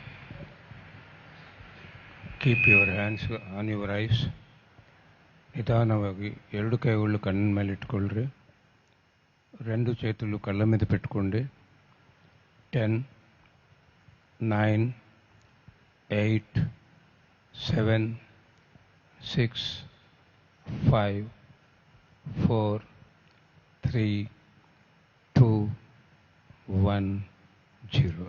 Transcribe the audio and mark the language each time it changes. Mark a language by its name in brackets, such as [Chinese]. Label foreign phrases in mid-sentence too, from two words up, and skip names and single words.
[English] Keep your hands on your eyes. [Kannada] ನಿಧಾನವಾಗಿ 2 ಕೈಗಳು ಕಣ್ಣ ಮೇಲೆ ಇಟ್ಕೊಳ್ಳ್ರಿ. [Telugu] 2 చేతులు కళ్ళ మీద పెట్టుకోండి. 10, 9, 8, 7, 6, 5, 4, 3, 2, 1, 0.